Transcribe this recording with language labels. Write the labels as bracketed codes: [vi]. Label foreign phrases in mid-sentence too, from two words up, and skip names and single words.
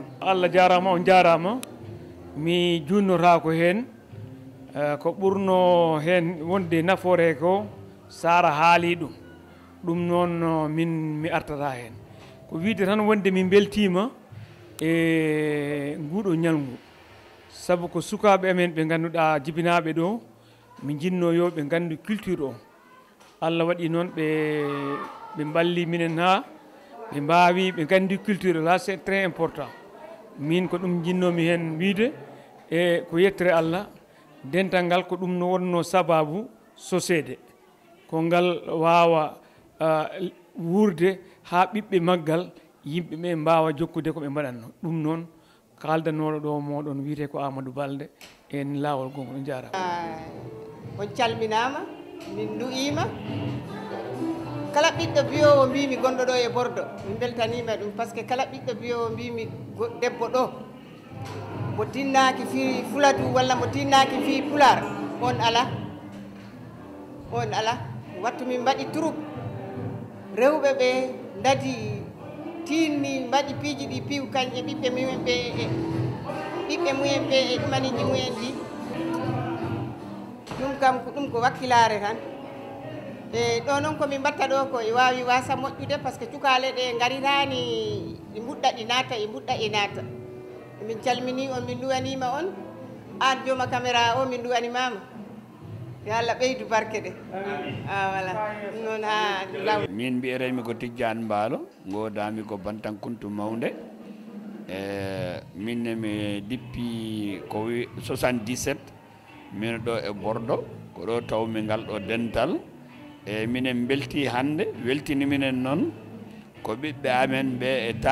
[ff] Allah jarama on jarama mi junnotako hen ko ɓurno hen wonde nafoore ko Sara haali ɗum noon min mi artata hen ko wiide tan wonde min beltima e nguɗo ñalngu saabu ko sukaɓe amen ɓe ganduɗa jibinaɓe ɗo mi jinno yo ɓe gandu culture o Allah waɗi noon ɓe balli minen ha ɓe mbawi ɓe gandi culture [fr] là c'est très important [ff] min ko ɗum jinnomi hen wiide e ko yettere Allah dental ngal ko ɗum no wonno sababu sosede ko ngal wawa wurde ha ɓiɓɓe maggal yimɓe ɓe mbawa jokkude ko ɓe mbaɗanno ɗum noon kaldanoɗo ɗo moɗon wiyete ko Amadou Balde en lawol gongo ɗo jarama on calminama min du'ima kala ɓiɗɗo biyowo mbimi gonɗo ɗo e Bordeaux min beltanima ɗum [fr] par ce que [ff] kala ɓiɗɗo biyowo mbimi debbo ɗo mo tinnaki fi Fuladu walla mo tinnaki fi Pular on ala wattu min mbaɗi troupe rewɓe ɓe dadi tinni mbaɗi piiji ɗi piiw kañƴe ɓiɓɓe mumen ɓe e ɗumaniji mumen ɗi ɗum kam ko ɗum ko wakkilare tan e ɗo noon komin mbatta ɗo ko e wawi wasa moƴƴude [fr] par ce que [ff] cukale ɗe garirani ɗi mbuɗɗa ɗi naata e mbuɗɗa e naata min calmini on min duwanima on an jooma caméra o min duwanimama yo Allah ɓeydu barke ɗe voilà noon ha law min mbiyetemi ko Tidiane Mballo godami ko Bantankuntu Mawde minne mi dippi ko 77 min ɗo e Bordeaux ko ɗo tawmi ngal ɗo dental e minen belti hande weltini minen noon ko ɓiɓɓe amen ɓe